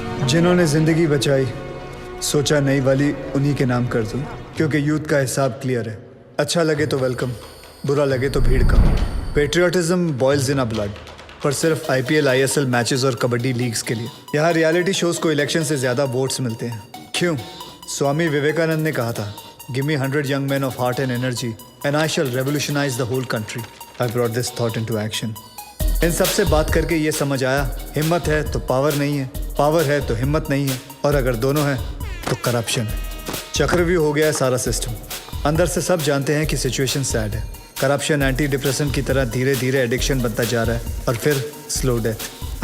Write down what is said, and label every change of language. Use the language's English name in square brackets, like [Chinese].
[Hindi] जिन्होंने जिंदगी बचाई, सोचा नई वाली उन्हीं के नाम कर दूं, क्योंकि यूथ का हिसाब क्लियर है। अच्छा लगे तो वेलकम, बुरा लगे तो भीड़ का। [English] patriotism boils in a blood, [Hindi] पर सिर्फ IPL ISL मैचेस और कबड्डी लीग्स के लिए। यहाँ रियलिटी शोज को इलेक्शन से ज्यादा वोट्स मिलते हैं। क्यों? स्वामी विवेकानंद ने कहा था, [English] Give me 100 young men of heart and energy and I shall revolutionize the whole country. I brought this thought into action. [Hindi] इन सब से बात करके ये समझ आया, हिम्मत है तो पावर नहीं है, पावर है तो हिम्मत नहीं है, और अगर दोनों है तो करप्शन है। चक्रव्यूह हो गया है सारा सिस्टम। अंदर से सब जानते हैं कि सिचुएशन सैड है। करप्शन एंटी डिप्रेशन की तरह धीरे धीरे एडिक्शन बनता जा रहा है और फिर स्लो डेथ।